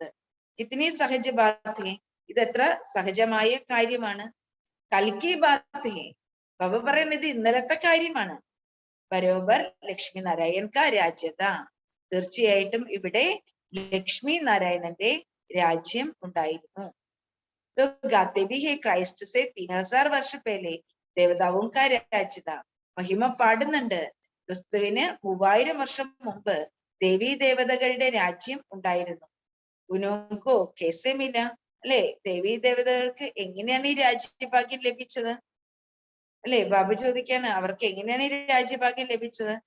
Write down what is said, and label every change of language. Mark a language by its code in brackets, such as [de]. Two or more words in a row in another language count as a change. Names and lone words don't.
[hi] इतनी सहज बात है. [ml] ഇതെത്ര സഹജമായ കാര്യമാണ്. [hi] कल की बात है. [ml] ബാബ പറയുന്നത് ഇന്നലത്തെ കാര്യമാണ്. [hi] बराबर लक्ष्मी नारायण का राज्य था. [ml] തീർച്ചയായിട്ടും ഇവിടെ ലക്ഷ്മി നാരായണന്റെ രാജ്യം ഉണ്ടായിരുന്നു. [hi] तो गाते भी है क्राइस्ट से 3000 वर्ष पहले देवताओं का രാജ്യത. [ml] മഹിമ പാടുന്നുണ്ട്, ക്രിസ്തുവിന് 3000 വർഷം മുമ്പ് ദേവീ ദേവതകളുടെ രാജ്യം ഉണ്ടായിരുന്നു. [hi] उनको कैसे मिला, [ml] അല്ലെ, ദേവീ ദേവതകൾക്ക് എങ്ങനെയാണ് ഈ രാജ്യഭാഗ്യം ലഭിച്ചത്? അല്ലെ, ബാബു ചോദിക്കാണ്, അവർക്ക് എങ്ങനെയാണ് ഈ രാജ്യഭാഗ്യം ലഭിച്ചത്?